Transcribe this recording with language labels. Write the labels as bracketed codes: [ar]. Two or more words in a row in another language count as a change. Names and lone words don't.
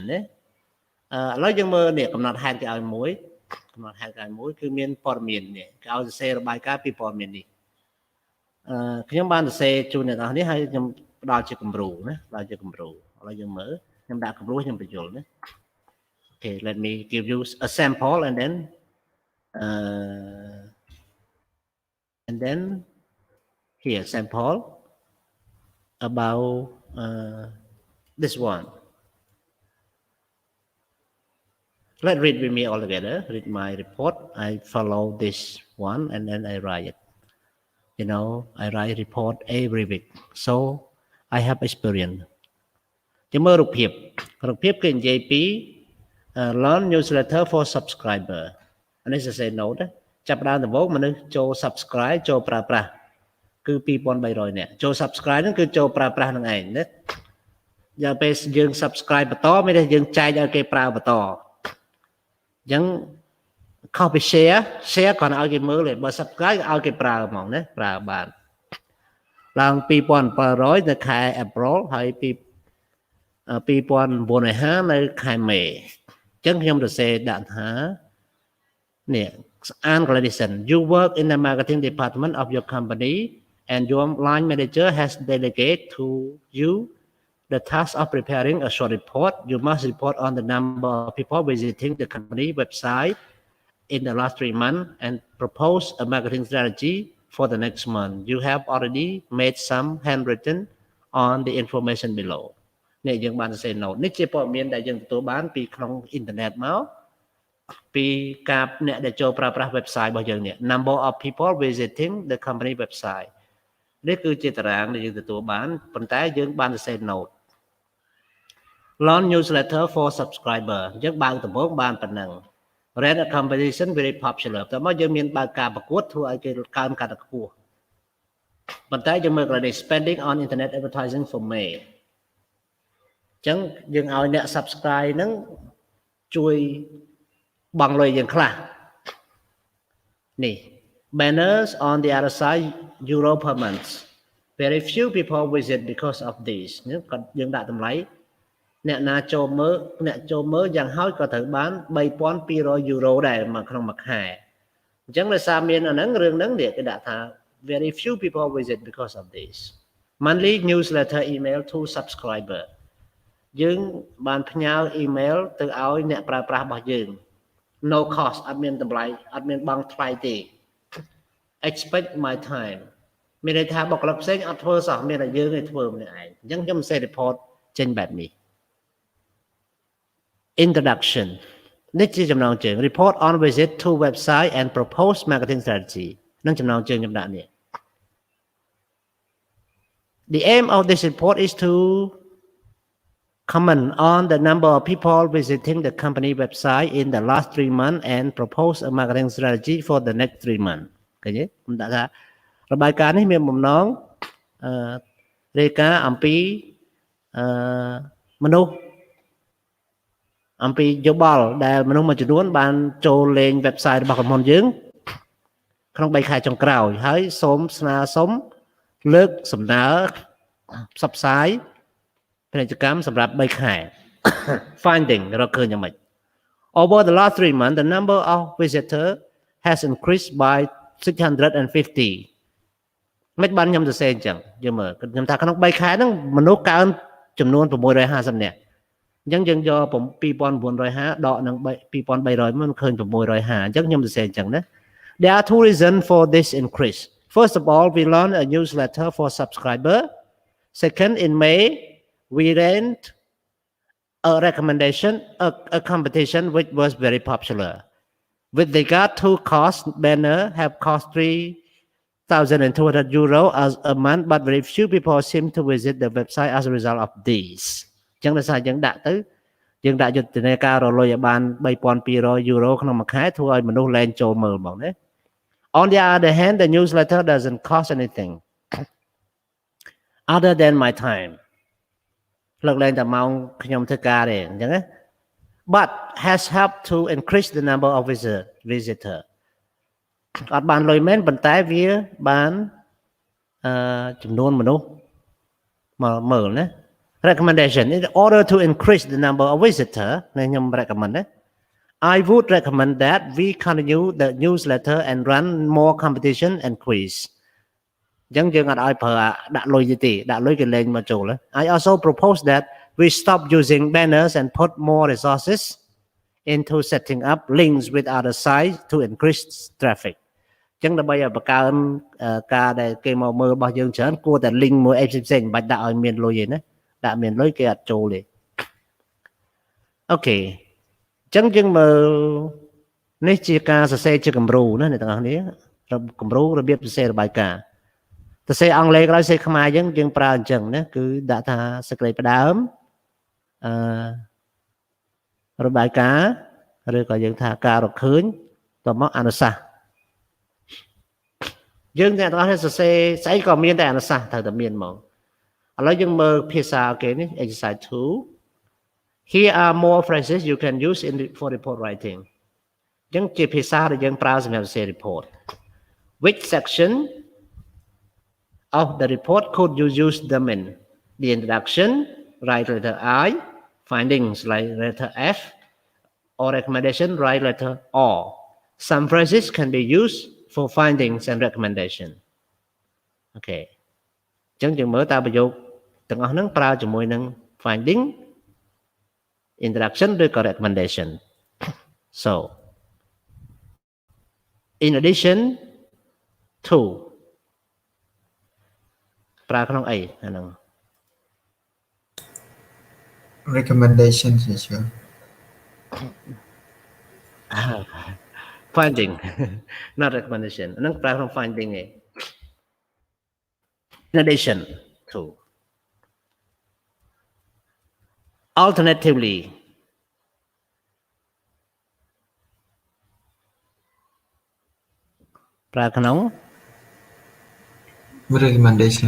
[km] ណាឥឡូវយើងមើលនេះកំណត់ហេតុគេឲ្យមួយកំណត់ហេតុគេឲ្យមួយគឺមានព័ត៌មាននេះគេឲ្យសរសេររបាយការណ៍ពីព័ត៌មាននេះខ្ញុំបានសរសេរជូនអ្នកនរនេះហើយខ្ញុំផ្ដល់ជាគំរូណាផ្ដល់ជាគំរូឥឡូវយើងមើលខ្ញុំដាក់គំរូខ្ញុំបញ្យល់ណា [en] Okay, let me give you a sample and then here sample about this one. Let's read with me all together. Read my report. I follow this one and then I write it. You know, I write report every week. So I have experience. [km] ជាមើលរូបភាពគេនិយាយពី [en] launch newsletter for subscriber [km] អានេះសរសេរ note ចាប់ដើមដំបូង មនុស្សចូល subscribe ចូលប្រើប្រាស់គឺ 2300 នាក់ចូល subscribe ហ្នឹងគឺចូលប្រើប្រាស់នឹងឯងណាយ៉ាងពេលយើង subscribe បន្តមានតែយើងចែកឲ្យគេប្រើបន្តអញ្ចឹងខុសពី share គ្រាន់ឲ្យគេមើលទេបើ subscribe ឲ្យគេប្រើហ្មងណាប្រើបានឡើង 2700 នៅខែ April ហើយពី 2050 នៅខែមេអញ្ចឹងខ្ញុំសរសេរដាក់ថានេះអាន [en] listen you work in the marketing department of your company and your line manager has delegated to you the task of preparing a short report. You must report on the number of people visiting the company website in the last 3 months and propose a marketing strategy for the next month. You have already made some handwritten on the information below. [km] នេះយើងបានសរសេរ note នេះជាព័ត៌មានដែលយើងទទួលបានពីក្នុងអ៊ីនធឺណិតមកពីការអ្នកដែលចូលប្រើប្រាស់ website របស់យើងនេះ [en] number of people visiting the company website [km] នេះគឺជាតារាងដែលយើងទទួលបានប៉ុន្តែយើងបានសរសេរ note [en] launch newsletter for [km] subscriber យើងបើកដំបូងបានប៉ុណ្ណឹង [en] ran a competition very popular [km] តែមកយើងមានបើកការប្រកួតធ្វើឲ្យគេកើនកាន់តែខ្ពស់ប៉ុន្តែយើងមើលកន្លែង [en] spending on internet advertising for May [km] អញ្ចឹងយើង ឲ្យអ្នក subscribe ហ្នឹងជួយបង់លុយយើងខ្លះនេះ [en] banners on the other side euro per month very few people visit because of this [km] នេះគាត់យើង ដាក់តម្លៃអ្នកណាចូលមើលយ៉ាងហោចក៏ត្រូវបាន 3,200 យូរ៉ូដែរមកក្នុងមួយខែអញ្ចឹងដោយ សារមានអាហ្នឹងរឿងហ្នឹងគេដាក់ថា [en] very few people visit because of this monthly newsletter email to subscriber [km] យើងបានផ្ញើ email ទៅឲ្យអ្នកប្រើប្រាស់របស់យើង [en] no cost [km] អត់មានតម្លៃអត់មានបង់ថ្លៃទេ [en] expect my time [km] មានន័យថាបុគ្គលិកផ្សេងអត់ធ្វើសោះមានតែយើងឯងធ្វើម្នាក់ឯងអញ្ចឹងខ្ញុំសេ report ចេញបែបនេះ [en] introduction [km] នេះជាចំណងជើង [en] report on visit to website and propose marketing strategy [km] នឹងចំណងជើងខ្ញុំដាក់នេះ [en] the aim of this report is to comment on the number of people visiting the company website in the last 3 months and propose a marketing strategy for the next 3 months [km] ឃើញទេខ្ញុំដាក់ថារបាយការណ៍នេះមានបំណងរាយការណ៍អំពី មនុស្សអំពីយោបល់ដែលមនុស្សមួយចំនួនបានចូលលេង website របស់ក្រុមហ៊ុនយើងក្នុង3ខែចុងក្រោយហើយសូមស្នើសុំលើកសំណើផ្សព្វផ្សាយពាណិជ្ជកម្មសម្រាប់3ខែ finding រកឃើញយ៉ាងម៉េច [en] Over the last 3 months the number of visitors has increased by [km] 650 មិនបានខ្ញុំសរសេរអញ្ចឹងយើងមើលខ្ញុំថាក្នុង3ខែហ្នឹងមនុស្សកើនចំនួន650នាក់អញ្ចឹងយើងយក2950ដកនឹង2300មិនឃើញ650អញ្ចឹងខ្ញុំសរសេរអញ្ចឹងណា [en] There are two reasons for this increase. First of all, we launched a newsletter for subscribers. Second, in May, we ran a recommendation, a competition which was very popular. With regard to cost, banner have cost 3,200 euro as a month, but very few people seem to visit the website as a result of these. [km] ចឹងដោយសារយើងដាក់យុទ្ធនាការរលុយឲ្យបាន 3,200 euro ក្នុងមួយខែធ្វើឲ្យមនុស្សលែងចូលមើលហ្មងណា [en] On the other hand, the newsletter doesn't cost anything other than my time. [km] លើកលែងតែម៉ោងខ្ញុំធ្វើការទេអញ្ចឹងណា [en] But has helped to increase the number of visitor [km] អត់បានលុយមែនប៉ុន្តែវាបានចំនួនមនុស្សមកមើលណា [en] Recommendation in order to increase the number of visitor [km] ខ្ញុំ recommend [en] ណា I would recommend that we continue the newsletter and run more competition and quiz [km] អញ្ចឹងយើងអត់ឲ្យប្រើដាក់លុយទេដាក់លុយគេលេងមកចូល [en] I also propose that we stop using banners and put more resources into setting up links with other sites to increase traffic [km] អញ្ចឹងដើម្បីឲ្យបង្កើនការដែលគេមក មើលរបស់យើងច្រើនគួរតែ link មួយអីផ្សេងៗមិនបាច់ដាក់ឲ្យមានលុយទេណាដាក់មានលុយគេអត់ចូលទេអូខេអញ្ចឹងយើងមើលនេះជាការសរសេរជាគំរូណាអ្នកទាំងអស់គ្នាគំរូរបៀបសរសេររបាយការណ៍សរសេរអង់គ្លេសក៏ដោយសរសេរខ្មែរយើងប្រើអញ្ចឹងណាគឺដាក់ថាសេចក្តីផ្ដើមរបាយការណ៍ឬក៏យើងថាការរកឃើញតមកអនុសាសន៍ យើងអ្នកទាំងអស់គ្នាសរសេរស្អីក៏មានតែអនុសាសន៍ត្រូវតែមានហ្មងឥឡូវយើងមើលភាសាគេនេះ [en] exercise 2 Here are more phrases you can use for report writing [km] អញ្ចឹងជាភាសាដែលយើងប្រើសម្រាប់សរសេរ report [en] Which section of the report could you use them in the introduction write letter I findings write letter F or recommendation write letter O Some phrases can be used for findings and recommendation Okay [km] អញ្ចឹងយើងមើលតើប្រយោគទាំងអស់ហ្នឹងប្រើជាមួយនឹង finding introduction ឬក៏ recommendation [en] So in addition to [km] ប្រើក្នុងអីអាហ្នឹង [en] recommendation teacher finding not recommendation [km] ហ្នឹងប្រើក្នុង finding ឯង [en] in addition to alternatively [km] ប្រើក្នុង [en] recommendation